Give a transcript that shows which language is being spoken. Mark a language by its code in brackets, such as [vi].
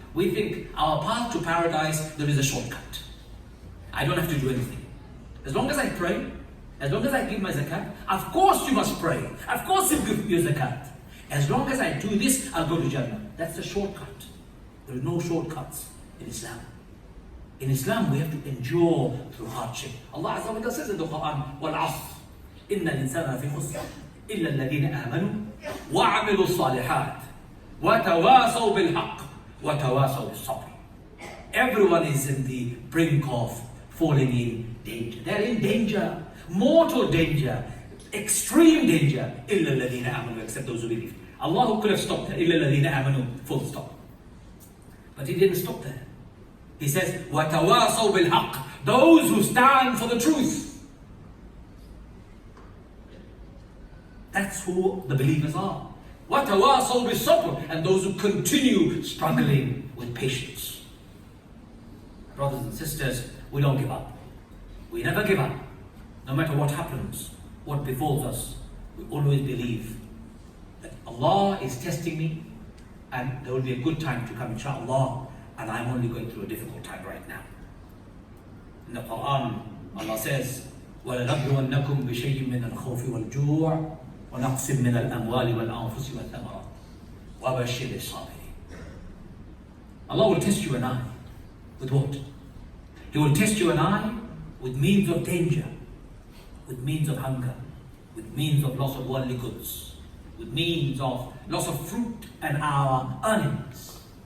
[en] We think our path to paradise, there is a shortcut. I don't have to do anything. As long as I pray, as long as I give my zakat, of course you must pray. Of course you give your zakat. As long as I do this, I'll go to Jannah. That's the shortcut. There are no shortcuts in Islam. In Islam, we have to endure through hardship. Allah Azza wa Jalla says in the Quran, [ar] وَالْعَصْرِ إِنَّ الْإِنسَانَ فِي خُسْرٍ إِلَّا الَّذِينَ آمَنُوا وَعَمِلُوا الصَّالِحَاتِ وَتَوَاصَوْا بِالْحَقِّ وَتَوَاصَوْا بِالصَّبْرِ. [en] Everyone is in the brink of falling in danger. They're in danger, mortal danger, extreme danger. [ar] إِلَّا الَّذِينَ آمَنُوا, [en] except those who believe. Allah could have stopped there. إِلَّا الَّذِينَ آمَنُوا, full stop. But He didn't stop there. He says, [ar] وَتَوَاصَوْا بِالْحَقِّ, [en] those who stand for the truth. That's who the believers are. [ar] وَتَوَاصَوْا بِالصَّبْرِ, [en] and those who continue struggling with patience. Brothers and sisters, we don't give up. We never give up. No matter what happens, what befalls us, we always believe that Allah is testing me and there will be a good time to come, inshaAllah, and I'm only going through a difficult time right now. In the Quran, Allah says, [ar] وَلَنَبْلُوَنَّكُمْ بِشَيْءٍ مِّنَ الْخَوْفِ وَالْجُوعِ وَنَقْصٍ مِّنَ الْأَمْوَالِ وَالْأَنفُسِ وَالثَّمَرَاتِ وَبَشِّرِ الصَّابِرِينَ. [en] Allah will test you and I with what? He will test you and I with means of danger, with means of hunger, with means of loss of worldly goods, with means of loss of fruit and our earnings.